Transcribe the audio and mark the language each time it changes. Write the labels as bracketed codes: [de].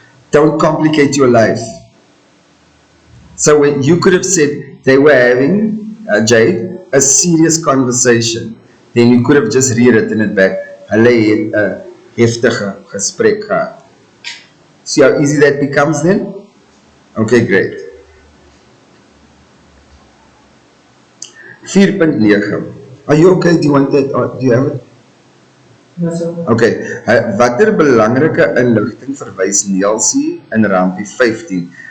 [en] Don't complicate your life. So when you could have said they were having, Jade, a serious conversation, then you could have just rewritten it back. [af] Hulle het 'n heftige gesprek gehad. [en] See how easy that becomes then? Okay, great. 4.9. Are you okay? Do you want that? Or do you have it? Yes, sir. [af] Okay. Watter belangrike inligting verwys Nielsie in Rampie 15?